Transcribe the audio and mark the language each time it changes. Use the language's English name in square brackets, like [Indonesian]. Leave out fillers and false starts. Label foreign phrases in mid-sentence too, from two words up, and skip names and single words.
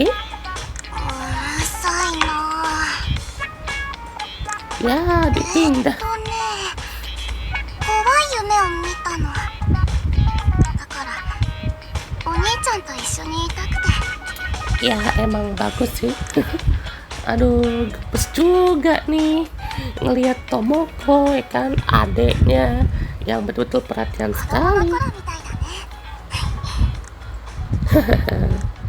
[Japanese] うるさいな。 [Indonesian] Ya, dipindah. [Japanese] 怖い夢を見たの。だからお兄ちゃんと一緒にいたくて。 [Indonesian] Ya, emang bagus sih. Aduh, gemes juga nih ngelihat Tomoko, ya kan, adeknya yang betul-betul perhatian [Japanese] 子供の [Indonesian] sekali. [Japanese] 頃みたいだね。